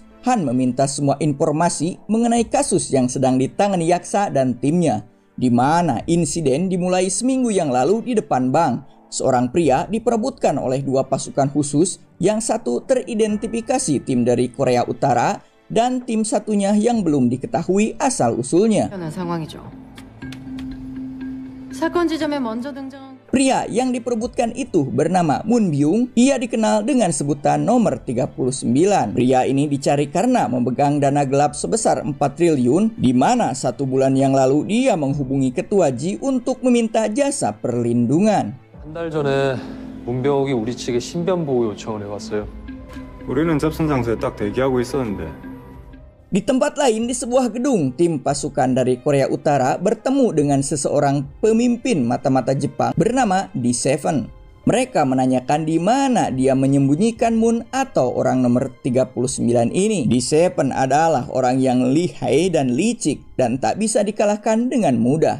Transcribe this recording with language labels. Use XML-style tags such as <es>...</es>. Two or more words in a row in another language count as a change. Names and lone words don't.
<id>Han meminta semua informasi mengenai kasus yang sedang ditangani Yaksa dan timnya, di mana insiden dimulai seminggu yang lalu di depan bank. Seorang pria diperebutkan oleh dua pasukan khusus, yang satu teridentifikasi tim dari Korea Utara dan tim satunya yang belum diketahui asal-usulnya.</id> <ko>상황이죠. 사건 지점에 먼저 등장한</ko> <id>Pria yang diperebutkan itu bernama Moon Byung. Ia dikenal dengan sebutan nomor 39. Pria ini dicari karena memegang dana gelap sebesar 4 triliun, di mana 1 bulan yang lalu dia menghubungi Ketua Ji untuk meminta jasa perlindungan.</id> <ko>한 달 전에 문병욱이 우리 측에 신변 보호 요청을 해왔어요. 우리는 접선 장소에 딱 대기하고 있었는데.</ko> <id>Di tempat lain di sebuah gedung, tim pasukan dari Korea Utara bertemu dengan seseorang pemimpin mata-mata Jepang bernama D7. Mereka menanyakan di mana dia menyembunyikan Moon atau orang nomor 39 ini. D7 adalah orang yang lihai dan licik dan tak bisa dikalahkan dengan mudah.</id>